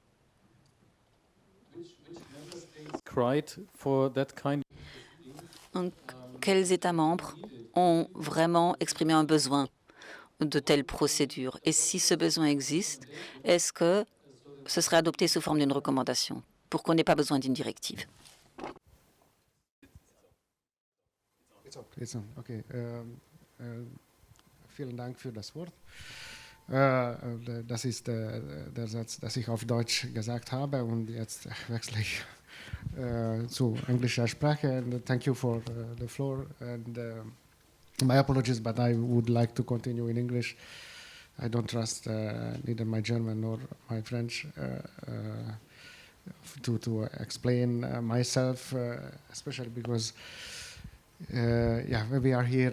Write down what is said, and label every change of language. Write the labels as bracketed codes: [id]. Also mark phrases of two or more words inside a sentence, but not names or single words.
[fr] Donc, quels États membres ont vraiment exprimé un besoin de telles procédures? Et si ce besoin existe, est-ce que ce serait adopté sous forme d'une recommandation pour qu'on n'ait pas besoin d'une directive? Okay. [de] Vielen Dank für das Wort. Das ist der Satz, das ich auf Deutsch gesagt habe, und jetzt wechsle ich zu englischer Sprache. [en] And thank you for the floor. And my apologies, but I would like to continue in English. I don't trust neither my German nor my French to explain myself, especially because we are here.